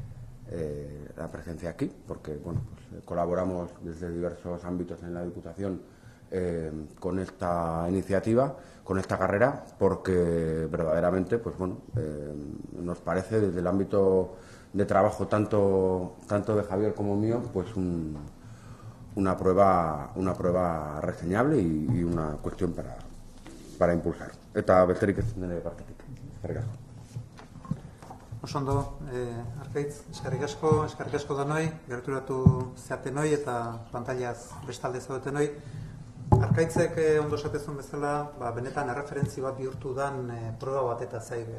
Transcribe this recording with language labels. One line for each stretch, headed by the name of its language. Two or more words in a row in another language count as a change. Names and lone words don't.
Spanish: la presencia aquí, porque colaboramos desde diversos ámbitos en la Diputación con esta iniciativa, con esta carrera, porque verdaderamente nos parece desde el ámbito de trabajo tanto de Javier como mío una prueba reseñable y una cuestión para impulsar.
Basque: Eta besterik ez nire partetik. Eskerrik asko. Oso ondo, Arkaitz, eskerrik asko danoi, gerturatu zeatenoi eta pantailaz bestalde zaudetenoi. Arkaitzek ondo esatezun bezala, benetan erreferentzi bat bihurtu dan proba bat eta zaigaz.